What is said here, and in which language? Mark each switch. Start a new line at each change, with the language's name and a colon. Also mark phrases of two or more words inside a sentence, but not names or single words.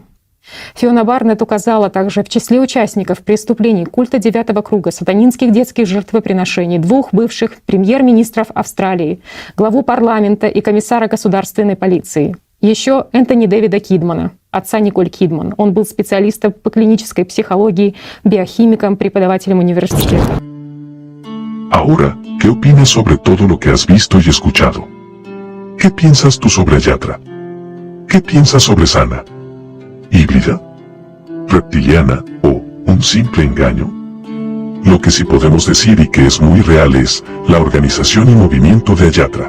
Russian: Фиона Барнетт указала также в числе участников преступлений культа 9-го круга, сатанинских детских жертвоприношений, 2 бывших премьер-министров Австралии, главу парламента и комиссара государственной полиции. Еще Энтони Дэвида Кидмана, отца Николь Кидман. Он был специалистом по клинической психологии, биохимиком, преподавателем университета.
Spanish: Ahora, ¿qué opinas sobre todo lo que has visto y escuchado? ¿Qué piensas tú sobre Ayatra? ¿Qué piensas sobre Sana? ¿Híbrida? ¿Reptiliana o un simple engaño? Lo que sí podemos decir y que es muy real es la organización y movimiento de Ayatra.